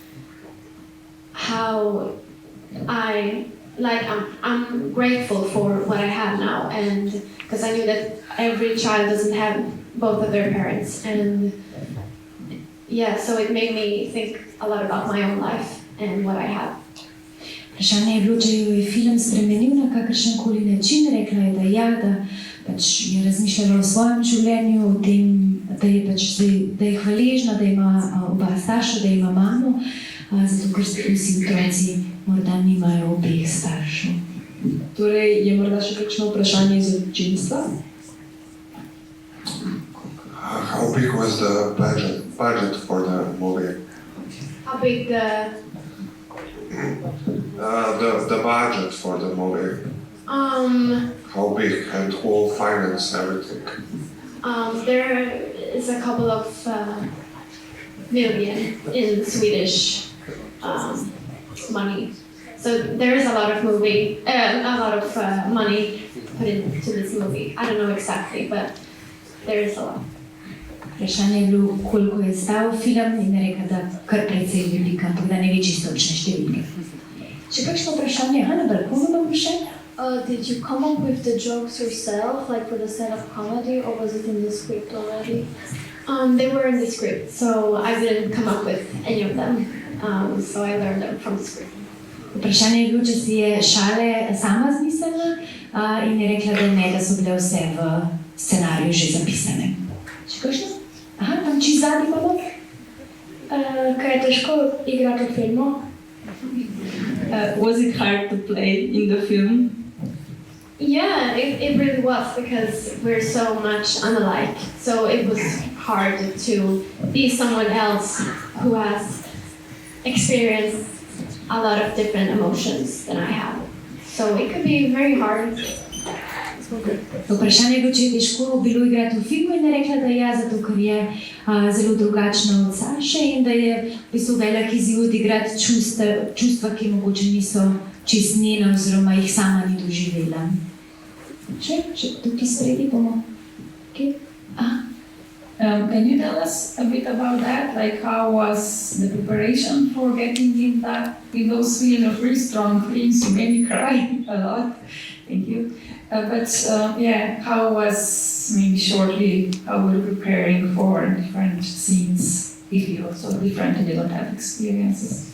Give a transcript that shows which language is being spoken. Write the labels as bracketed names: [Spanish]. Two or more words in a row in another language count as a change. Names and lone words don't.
[English] how I'm grateful for what I have now, and because I knew that every child doesn't have both of their parents, and yeah, so it made me think a lot about my own life and what I have. [Slovenian] Vprašanje je bilo, če jo je film spremenil na kakršen koli način. Rekla je, da ja, da pač je razmišljala o svojem življenju, o tem, da je pač da je hvaležna, da ima oba starša, da ima mamo, zato ker vsi otroci morda nimajo obeh staršev. Torej, je morda še kakšno vprašanje iz občinstva? [English] How big was the budget for the movie? How big the budget for the movie. How big and who finance everything? There is a couple of million in Swedish money. So there is a lot of money put into this movie. I don't know exactly, but there is a lot. [Slovenian] Vprašanje je bilo, koliko je stal film, in je rekla, da kar precej velika, ampak da ne ve čisto točne številke. Še kakšno vprašanje? Na balkonu imam vprašanje? [English] Did you come up with the jokes yourself, like for the stand-up comedy, or was it in the script already? They were in the script, so I didn't come up with any of them. So I learned them from the script. [Slovenian] Vprašanje je bilo, če si je šale sama zmislila, in je rekla, da ne, da so bile vse v scenariju že zapisane. Še kakšno? Aha, tam čisto zadnji imamo. Kaj je težko igrati v filmu? [English] Was it hard to play in the film? Yeah, it really was, because we're so much unalike. So it was hard to be someone else who has experienced a lot of different emotions than I have. So it could be very hard. [Slovenian] Vprašanje je bilo, če je težko bilo igrati v filmu, in je rekla, da ja, zato ker je zelo drugačna od Saše in da je v bistvu velik izziv odigrati čustva, ki mogoče niso čisto njena oziroma jih sama ni doživela. Še tukaj spredi bomo. [English] Okay. Can you tell us a bit about that? Like, how was the preparation for getting in those films, very strong films? You made me cry a lot. Thank you. How was, maybe shortly, how were you preparing for different scenes if you're so different and you don't have experiences?